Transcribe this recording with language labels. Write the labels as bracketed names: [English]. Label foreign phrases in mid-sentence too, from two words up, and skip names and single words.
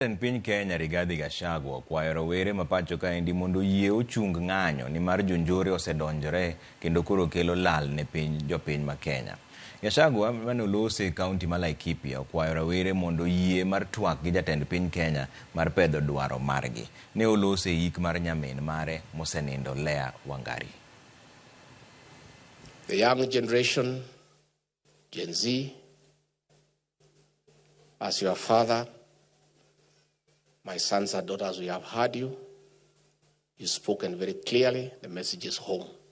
[Luo (Kenya and Tanzania)] En piny Kenya Rigathi Gachagua okwayo Rowere mapacho kaendi mondo yie ochung ng'anyo ni mar jonjore osedonjore kendo koro kelo lal ne jopiny ma Kenya. Gachagua mane olose kaunti ma Laikipia okwayo Rowere mondo yie mar twak gi jatend piny Kenya mar pedho dwaro margi. Ne olose yik mar nyamin mare mosenindo Lea Wangari. [English] The young generation, Gen Z, as your father, my sons and daughters, we have heard you. You've spoken very clearly. The message is home.